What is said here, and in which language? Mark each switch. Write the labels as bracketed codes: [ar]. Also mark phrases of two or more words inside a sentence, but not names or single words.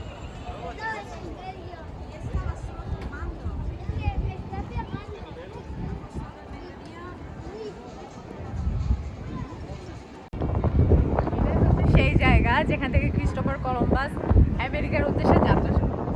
[es] No, es en serio. Estaba solo tomando. Es que me está pegando. [bn] সেই জায়গা যেখান থেকে ক্রিস্টোফার কলম্বাস আমেরিকার উদ্দেশ্যে যাত্রা শুরু করেন।